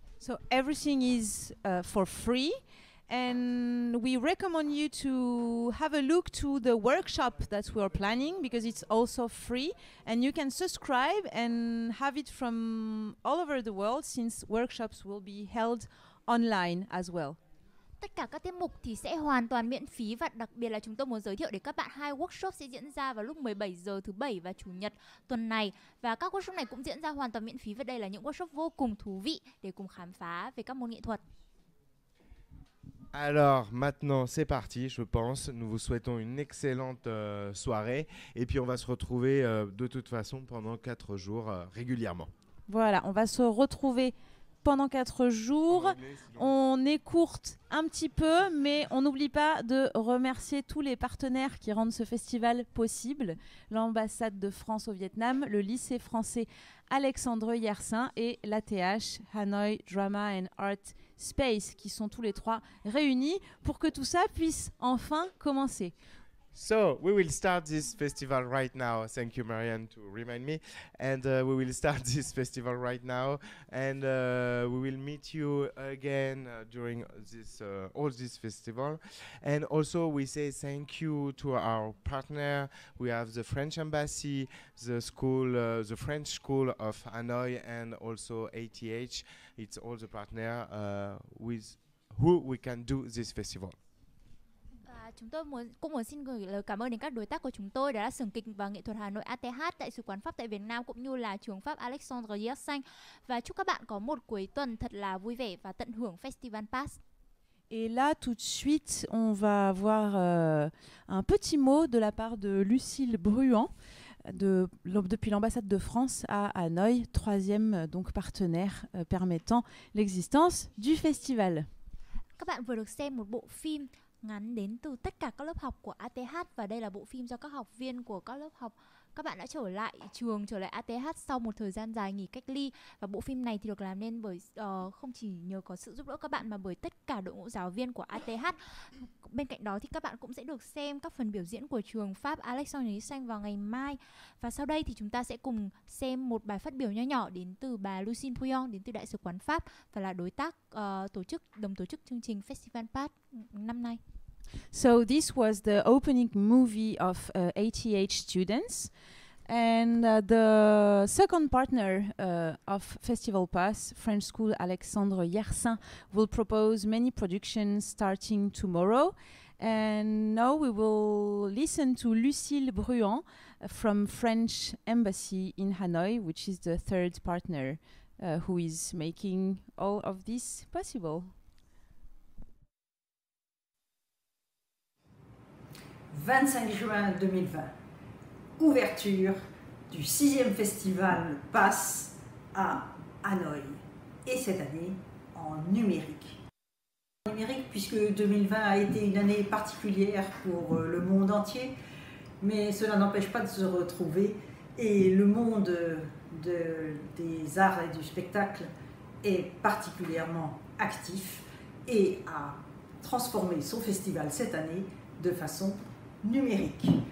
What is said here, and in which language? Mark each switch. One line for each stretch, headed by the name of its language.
English: So everything is for free. And we recommend you to have a look to the workshop that we are planning because it's also free and you can subscribe and have it from all over the world since workshops will be held online as well.
Vietnamese: Tất cả các tiết mục thì sẽ hoàn toàn miễn phí và đặc biệt là chúng tôi muốn giới thiệu đến các bạn 2 workshop sẽ diễn ra vào lúc 17 giờ thứ Bảy và Chủ nhật tuần này. Và các workshop này cũng diễn ra hoàn toàn miễn phí và đây là những workshop vô cùng thú vị để cùng khám phá về các môn nghệ thuật.
French: Alors maintenant c'est parti, je pense. Nous vous souhaitons une excellente soirée et puis on va se retrouver de toute façon pendant 4 jours régulièrement. Voilà, on va se retrouver pendant 4 jours. On écourte un petit peu, mais on n'oublie pas de remercier tous les partenaires qui rendent ce festival possible. L'ambassade de France au Vietnam, le lycée français Alexandre Yersin et l'ATH, Hanoi Drama and Art Space, qui sont tous les 3 réunis pour que tout ça puisse enfin commencer.
English: So we will start this festival right now. Thank you, Marianne, to remind me. And we will start this festival right now, and we will meet you again during this all this festival. And also, we say thank you to our partner. We have the French Embassy, the school, the French School of Hanoi, and also ATH. It's all the partner with who we can do this festival.
Vietnamese: Chúng tôi cũng muốn xin gửi lời cảm ơn đến các đối tác của chúng tôi, đó là Xưởng Kịch và Nghệ thuật Hà Nội ATH, Đại sứ quán Pháp tại Việt Nam cũng như là trường Pháp Alexandre Yersin. Và chúc các bạn có một cuối tuần thật là vui vẻ và tận hưởng Festival Pass.
French: Et là, tout de suite, on va avoir un petit mot de la part de Lucille Bruant, depuis l'ambassade de France à Hanoï, 3e donc partenaire permettant l'existence du festival.
Vietnamese: Các bạn vừa được xem một bộ phim ngắn đến từ tất cả các lớp học của ATH và đây là bộ phim do các học viên của các lớp học. Các bạn đã trở lại trường, trở lại ATH sau một thời gian dài nghỉ cách ly và bộ phim này thì được làm nên bởi không chỉ nhờ có sự giúp đỡ các bạn mà bởi tất cả đội ngũ giáo viên của ATH. Bên cạnh đó thì các bạn cũng sẽ được xem các phần biểu diễn của trường Pháp Alexandre Yersin vào ngày mai. Và sau đây thì chúng ta sẽ cùng xem một bài phát biểu nho nhỏ đến từ bà Lucille Bruant đến từ Đại sứ quán Pháp và là đối tác đồng tổ chức chương trình Festival Pass năm nay.
English: So this was the opening movie of ATH students. And the second partner of Festival Pass, French School Alexandre Yersin, will propose many productions starting tomorrow. And now we will listen to Lucille Bruant from French Embassy in Hanoi, which is the third partner who is making all of this possible.
French: 25 juin 2020, ouverture du 6e festival Pass à Hanoï, et cette année en numérique. Numérique puisque 2020 a été une année particulière pour le monde entier, mais cela n'empêche pas de se retrouver et le monde des arts et du spectacle est particulièrement actif et a transformé son festival cette année de façon numérique.